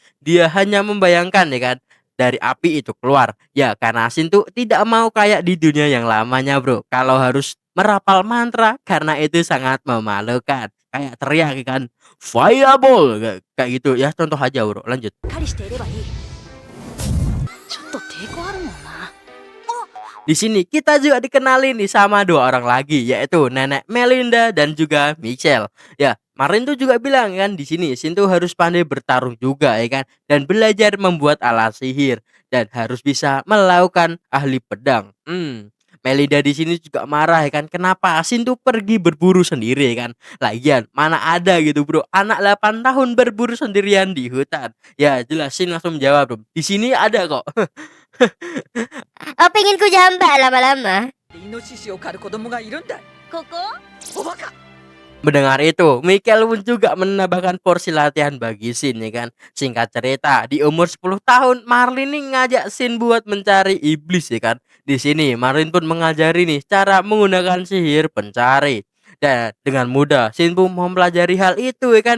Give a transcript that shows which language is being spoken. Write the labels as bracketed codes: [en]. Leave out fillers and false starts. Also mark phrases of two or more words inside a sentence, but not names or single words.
[id] Dia hanya membayangkan ya kan dari api itu keluar. Ya, karena Shin tuh tidak mau kayak di dunia yang lamanya, Bro. Kalau harus merapal mantra karena itu sangat memalukan. Kayak teriak ya kan, fireball kayak gitu ya, contoh aja, Bro. Lanjut. [ja] かりしていればいい。ちょっと抵抗あるもんな。 [id] Di sini kita juga dikenalin nih sama dua orang lagi, yaitu Nenek Melinda dan juga Michelle. Ya, Marin tuh juga bilang kan di sini Shin tuh harus pandai bertarung juga ya kan, dan belajar membuat alat sihir dan harus bisa melakukan ahli pedang. Melinda di sini juga marah ya kan, kenapa Shin tuh pergi berburu sendiri ya kan. Lagian mana ada gitu, Bro, anak 8 tahun berburu sendirian di hutan. Ya, jelas Shin langsung menjawab, "Bro, di sini ada kok." Oh, pengen ku jambak lama-lama. [ja] イノシシを狩る子供がいるんだ。ここ？おバカ。 [id] Mendengar itu, Michael pun juga menambahkan porsi latihan bagi Shin ya kan. Singkat cerita, di umur 10 tahun Marlin nih ngajak Shin buat mencari iblis ya kan. Di sini Marlin pun mengajari nih cara menggunakan sihir pencari. Dan dengan mudah Shin pun mempelajari hal itu ya kan.